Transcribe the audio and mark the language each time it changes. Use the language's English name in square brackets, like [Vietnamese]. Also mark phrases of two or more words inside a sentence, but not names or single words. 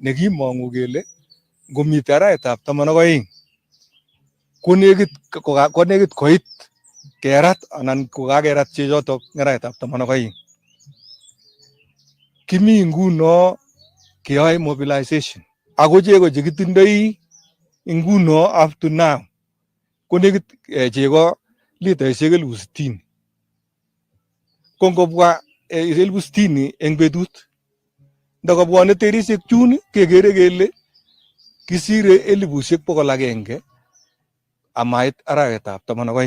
[Kalenjin] Nekimong'u kele ngomitei arawetab 12 konekit koit kerat anan kokakerat chechotok arawetab 12. Kimi nguno keyoe mobilization. Ako chego chekitindoi nguno [English] up to now [Kalenjin] ko nekit chego litaishek 60,000. Ko ngobwa 60,000 eng betut ndakobwone terishek chun kekere kele kisire 100,000 amait arawetab 12.